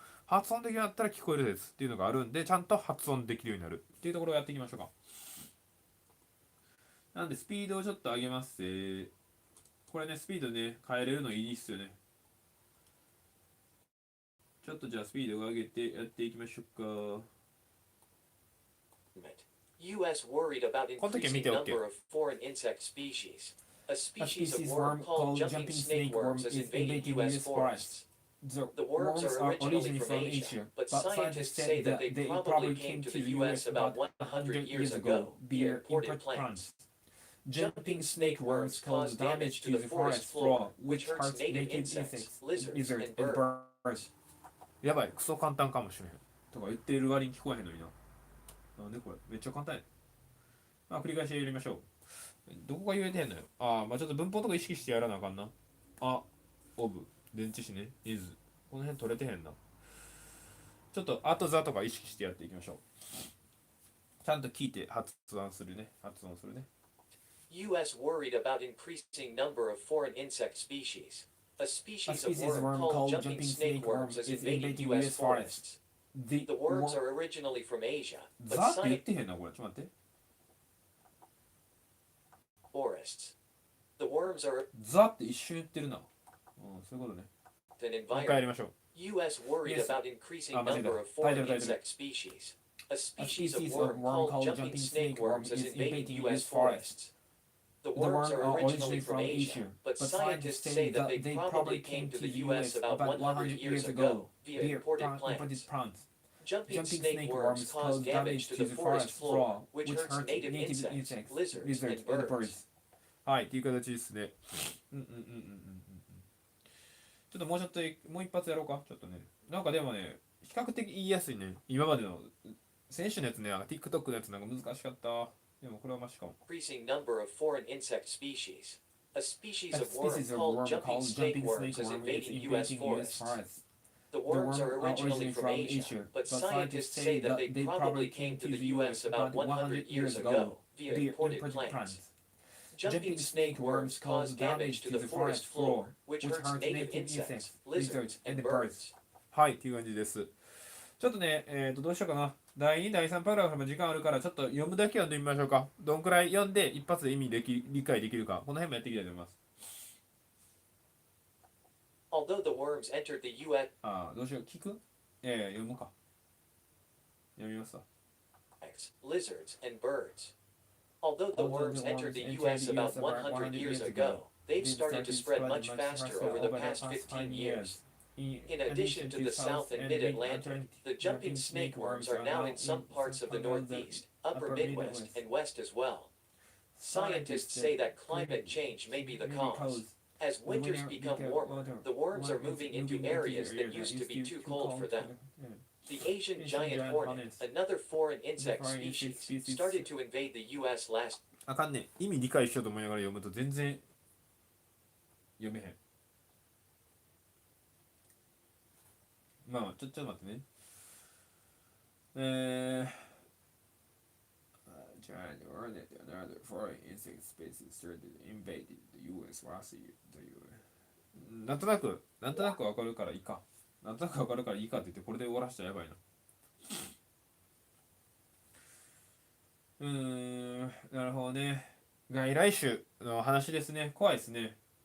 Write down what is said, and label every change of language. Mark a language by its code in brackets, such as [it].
[ja] 発音できるようになったら聞こえる説っていうのがあるんで、ちゃんと発音できるようになるっていうところをやっていきましょうか。なんでスピードをちょっと上げます。これね、スピードね、変えれるのいいっすよね。ちょっとじゃあスピードを上げてやっていきましょうか。 [en] US worried about increasing number of foreign insect species. A species of worm called jumping snake worms is invading US forests. The worms are originally from Asia, but scientists say that they probably came to the US about 100 years ago via imported plants. Jumping snake worms cause damage to the forest floor, which hurts native insects, lizards, and birds. [ja] やばい、クソ簡単かもしれへん。とか言っている割に聞こえへんのにな。なんでこれめっちゃ簡単や。繰り返しやりましょう。どこが言えてへんのよ。ちょっと文法とか意識してやらなあかんな。オブ、電池詞ね、イズ。この辺取れてへんな。ちょっとあとザとか意識してやっていきましょう。ちゃんと聞いて発音するね。 [en] US worried about increasing number of foreign insect species. A species of worm called jumping snake worms is invading US forests. The worms are originally from Asia, but [ja] ザって言ってへんな、これ。ちょっと待って。 [en] forests. The worms are [ja] ザって一瞬言ってるな。そういうことね。もう一回やりましょう。 [en] US worried about increasing number of foreign insect species. A species of worm called jumping snake worms is invading US forests. The worms are originally from Asia, but scientists say that they probably came to the US about 100 years ago via imported plants. Jumping snake worms cause damage to the forest floor, which hurts native insects, lizards, and birds. [ja] はい、っていう形ですね。ちょっともう一発やろうか。ちょっとね。なんかでもね、比較的言いやすいね。今までの選手のやつね、TikTok のやつなんか難しかった。でもこれはマシかも。 [en] Increasing number of foreign insect species. A species of worm called jumping snake worms is invading US forests. The worms are originally from Asia, but scientists say that they probably came to the US about 100 years ago via imported plants. Jumping snake worms cause damage to the forest floor, which hurts native insects, lizards, and birds. [ja] はい、っていう感じです。ちょっとね、どうしようかな。第2、第3パラグラフも時間あるから、ちょっと読むだけ読んでみましょうか。どんくらい読んで一発で理解できるか。この辺もやっていきたいと思います。 [en] Although the worms entered the US [ja] どうしよう。聞く読むか。読みますわ。 [en] lizards, and birds. Although the worms entered the US about 100 years ago, they've started to spread much faster over the past 15 years. In addition to the South and Mid-Atlantic, the jumping snake worms are now in some parts of the Northeast, Upper Midwest, and West as well. Scientists say that climate change may be the cause. As winters become warmer, the worms are moving into areas that used to be too cold for them. The Asian giant hornet, another foreign insect species, started to invade the US last. [ja] あかんね。意味理解しようと思いながら読むと全然読めへん。ちょっと待ってね。 [en] Giant hornet, another foreign insect species started to invade the US last year. [ja] なんとなくわかるからいいか。なんとなくわかるからいいかって言ってこれで終わらせたらやばいな。なるほどね。外来種の話ですね。怖いですね。